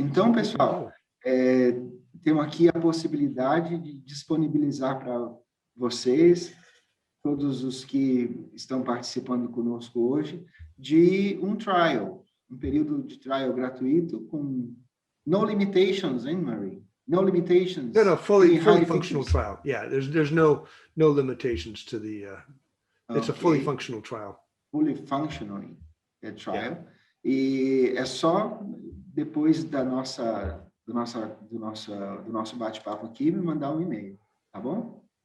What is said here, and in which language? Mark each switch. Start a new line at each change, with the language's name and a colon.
Portuguese: Então, pessoal, temos aqui a possibilidade de disponibilizar para vocês, todos os que estão participando conosco hoje, de um trial, um período de trial gratuito com
English: no limitations,
Portuguese: hein, Marie?
English: No limitations. No, fully functional trial. Yeah, there's no limitations to the. It's a fully functional trial. Fully functioning trial.
Portuguese: E é só depois do nosso bate-papo aqui me mandar um e-mail, tá bom?